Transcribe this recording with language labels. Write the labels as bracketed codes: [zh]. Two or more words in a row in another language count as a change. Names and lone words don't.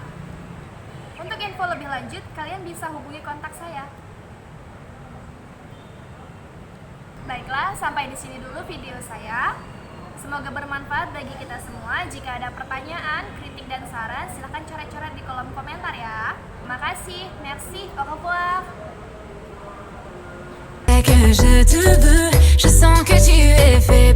[id] Untuk info lebih lanjut, kalian bisa hubungi kontak saya. Baiklah, sampai di sini dulu video saya. Semoga bermanfaat bagi kita semua. Jika ada pertanyaan, kritik, dan saran, silahkan coret-coret di kolom komentar ya. Terima kasih, [fr] merci, au revoir. Que je te veux, je sens que tu es fait